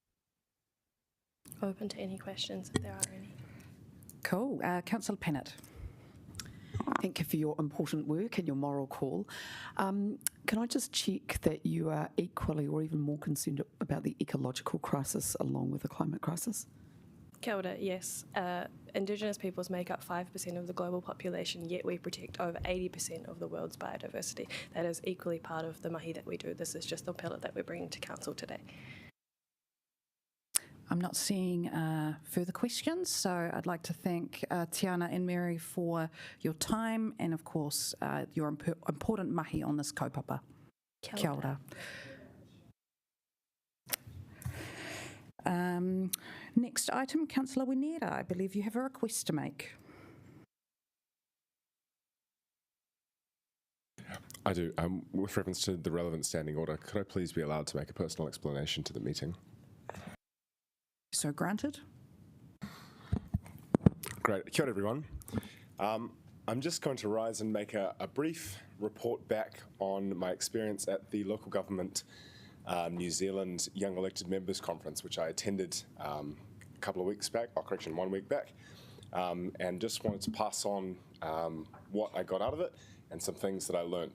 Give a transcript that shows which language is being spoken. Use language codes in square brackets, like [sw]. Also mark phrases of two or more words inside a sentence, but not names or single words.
[en] Open to any questions if there are any. Cool. Councillor Pennant. Thank you for your important work and your moral call. Can I just check that you are equally or even more concerned about the ecological crisis along with the climate crisis? [mi] Kia ora, [en] yes. Indigenous peoples make up 5% of the global population, yet we protect over 80% of the world's biodiversity. That is equally part of the mahi that we do. This is just the pillar that we're bringing to Council today. I'm not seeing further questions, so I'd like to thank Tiana and Mary for your time and, of course, your important mahi on this kaupapa. [mi] Kia ora. [en] Next item, Councillor Winera, I believe you have a request to make. I do. With reference to the relevant standing order, could I please be allowed to make a personal explanation to the meeting? So granted. Great. [mi] Kia ora, [en] everyone. I'm just going to rise and make a brief report back on my experience at the local government New Zealand Young Elected Members Conference, which I attended a couple of weeks back, 1 week back, and just wanted to pass on what I got out of it and some things that I learned.